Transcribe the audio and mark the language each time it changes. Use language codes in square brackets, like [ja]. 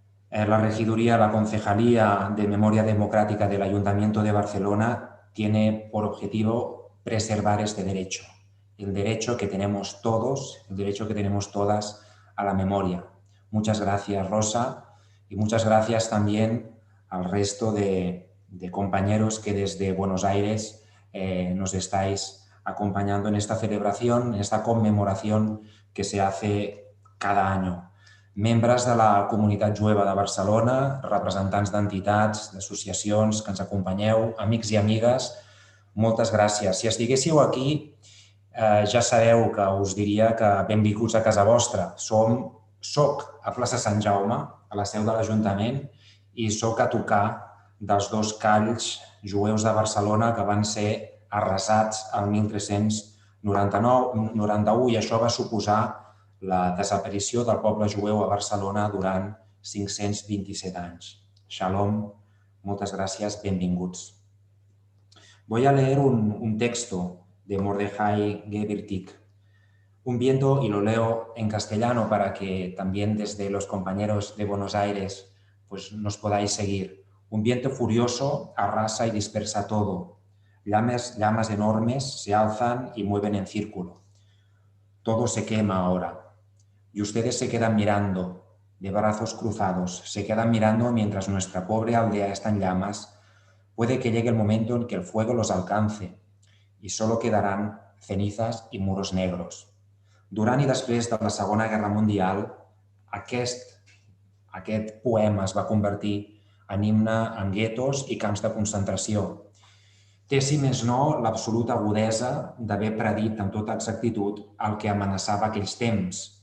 [es] La regiduría, la Concejalía de Memoria Democrática del Ayuntamiento de Barcelona tiene por objetivo preservar este derecho, el derecho que tenemos todos, el derecho que tenemos todas a la memoria. Muchas gracias, Rosa, y muchas gracias también al resto de compañeros que desde Buenos Aires nos estáis acompañando en esta celebración, en esta conmemoración que se hace cada año. [ca] Membres de la comunitat jueva de Barcelona, representants d'entitats, d'associacions que ens acompanyeu, amics i amigues, moltes gràcies. Si estiguéssiu aquí, ja sabeu que us diria que benvinguts a casa vostra. Soc a plaça Sant Jaume, a la seu de l'Ajuntament, i soc a tocar dels dos calls jueus de Barcelona que van ser arrasats el 1391 i això va suposar la desaparició del poble jueu a Barcelona durant 527 anys. [es] Shalom, muchas gracias, [ca] benvinguts. [es] Voy a leer un texto de Mordechai Gebertik, un viento, y lo leo en castellano para que también desde los compañeros de Buenos Aires pues nos podáis seguir. Un viento furioso arrasa y dispersa todo. Llamas enormes se alzan y mueven en círculo. Todo se quema ahora. Y ustedes se quedan mirando, de brazos cruzados, se quedan mirando mientras nuestra pobre aldea está en llamas. Puede que llegue el momento en que el fuego los alcance y solo quedarán cenizas y muros negros. [ca] Durant i després de la Segona Guerra Mundial, aquest poema es va convertir en himne en guetos i camps de concentració. Té, si més no, l'absoluta agudesa d'haver predit amb tota exactitud el que amenaçava aquells temps,